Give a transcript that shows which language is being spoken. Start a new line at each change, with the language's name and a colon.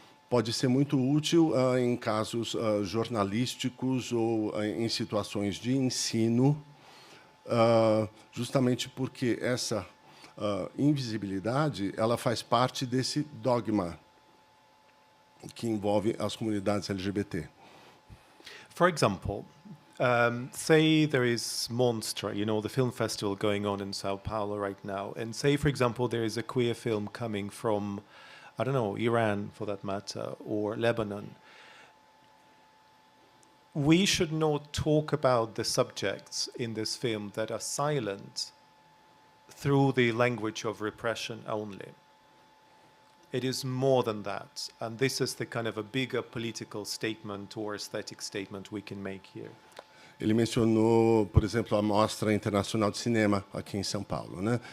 Portuguese: pode ser muito útil em casos jornalísticos ou em situações de ensino, justamente porque essa invisibilidade ela faz parte desse dogma, que envolve as comunidades LGBT.
English: For example, say there is Monster, the film festival going on in Sao Paulo right now, and say, for example, there is a queer film coming from, I don't know, Iran, for that matter, or Lebanon. We should not talk about the subjects in this film that are silent through the language of repression only. It is more than that, and this is the kind of a bigger political statement or aesthetic statement we can make here.
Portuguese: Ele mencionou, por exemplo, a Mostra Internacional de Cinema aqui em São Paulo, né?